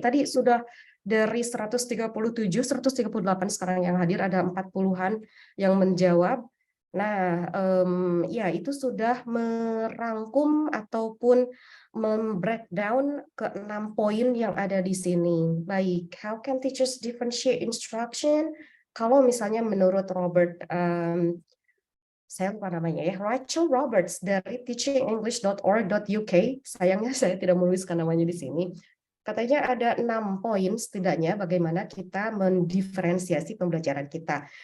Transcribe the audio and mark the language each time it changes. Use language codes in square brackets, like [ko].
[id] Tadi sudah dari 137, 138 sekarang yang hadir, ada 40-an yang menjawab. Nah, ya itu sudah merangkum ataupun membreakdown ke 6 poin yang ada di sini. Baik, [en] how can teachers differentiate instruction? [id] Kalau misalnya menurut Robert, saya lupa namanya ya, Rachel Roberts dari teachingenglish.org.uk, sayangnya saya tidak menuliskan namanya di sini. Katanya ada 6 poin setidaknya bagaimana kita mendiferensiasi pembelajaran kita.